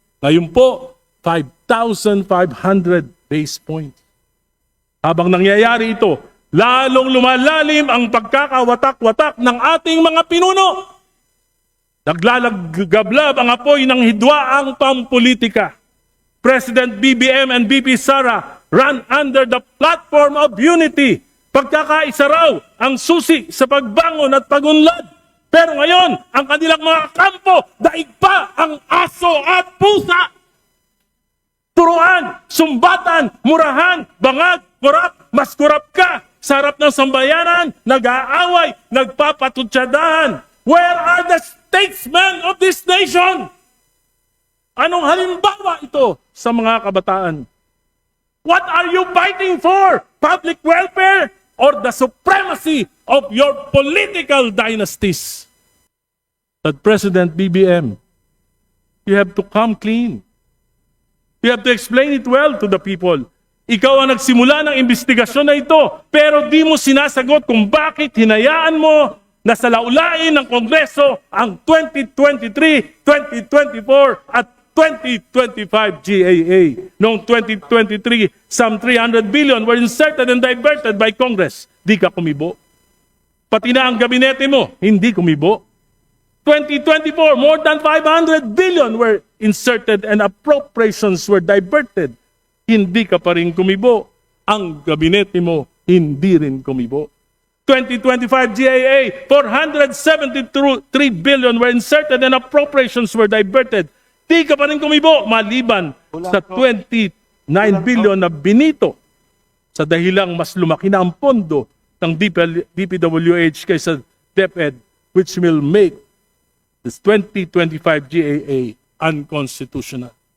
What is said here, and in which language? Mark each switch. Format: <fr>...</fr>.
<tl>Ngayon po, 5,500 base points. Habang nangyayari ito, lalong lumalalim ang pagkakawatak-watak ng ating mga pinuno. Naglalagablab ang apoy ng hidwaang pampolitika.</tl> <en>President BBM and VP Sara run under the platform of unity.</en> <tl>Pagkakaisa raw ang susi sa pagbangon at pagunlad. Pero ngayon, ang kanilang mga kampo, daig pa ang aso at pusa. Turuan, sumbatan, murahan, bangag, kurap, mas kurap ka. Sa harap ng sambayanan, nag-aaway, nagpapatutsadahan.</tl> <en>Where are the statesmen of this nation?</en> <tl>Anong halimbawa ito sa mga kabataan?</tl> <en>What are you fighting for? Public welfare or the supremacy of your political dynasties? But President BBM, you have to come clean. You have to explain it well to the people.</en> <tl>Ikaw ang nagsimula ng investigasyon na ito, pero di mo sinasagot kung bakit hinayaan mo na salaulain ng Kongreso ang 2023, 2024 at 2025 GAA. Noong</tl> <en>2023, some 300 billion were inserted and diverted by Congress.</en> <tl>Di ka kumibo. Pati na ang gabinete mo, hindi kumibo.</tl> <en>2024, more than 500 billion were inserted and appropriations were diverted.</en> <tl>Hindi ka pa rin kumibo. Ang gabinete mo, hindi rin kumibo.</tl> <en>2025 GAA, 473 billion were inserted and appropriations were diverted.</en> <tl>Di ka pa rin kumibo maliban sa 29 billion na binito sa dahilang mas lumaki na ang pondo ng DPWH kaysa DepEd,</tl> <en>which will make this 2025 GAA unconstitutional.</en>